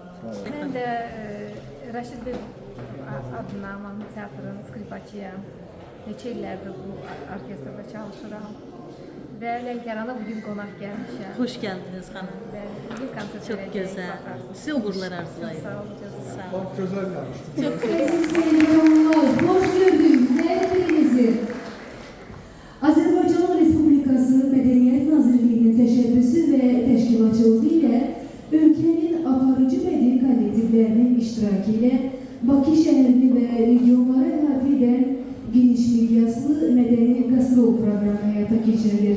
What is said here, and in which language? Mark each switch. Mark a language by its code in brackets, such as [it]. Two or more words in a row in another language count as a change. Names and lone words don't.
[tr] Ben de Raşid Bey adına Mahmut Teatrı'nın skripaçıyam. [az] Neçə illərdir bu orkestrada çalışıram. Və Lənkərana bugün qonaq gəlmişəm. xoş gəldiniz xanım. Və bir konsert Çox verəcəyik, gözəl. baxarsınız. Sizə uğurlar arzulayıram. Sağ olun, canım. Sağ olun. [tr] Çok güzel yapmıştı. [az] Çox [tr] Hoş gördük hepinizi. [az] Azərbaycan Respublikası Mədəniyyət Nazirliyinin təşəbbüsü və təşkilatçılığı ilə ölkənin aparıcı bədii kollektivlərinin iştirakı ilə Bakı şəhərini və regionları əhatə edən geniş miqyaslı mədəni qastrol proqramı həyata keçirilir.